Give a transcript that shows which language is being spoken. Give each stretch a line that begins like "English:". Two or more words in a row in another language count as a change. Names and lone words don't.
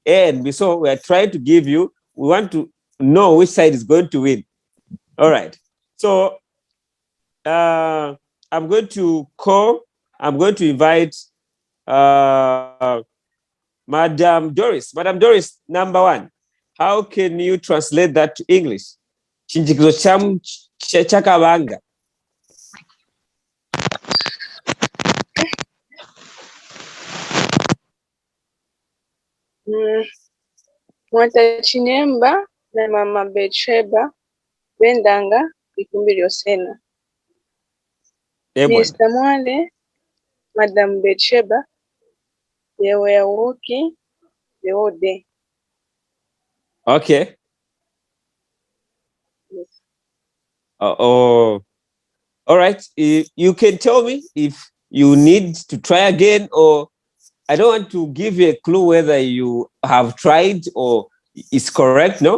English: So we are trying to give you, we want to know which side is going to win. All right. So I'm going to invite Madam Doris. Madam Doris, number 1. How can you translate that to English?
Lunda: Chinjikizo cham chakabanga. Mwata Chinyama na mama Betsheba bendanga ikumbi lyosena.
English: Mr. Mwale, Madam Betsheba, they were walking the whole day. Okay. Yes. All right. You can tell me if you need to try again, or I don't want to give you a clue whether you have tried or it's correct, no?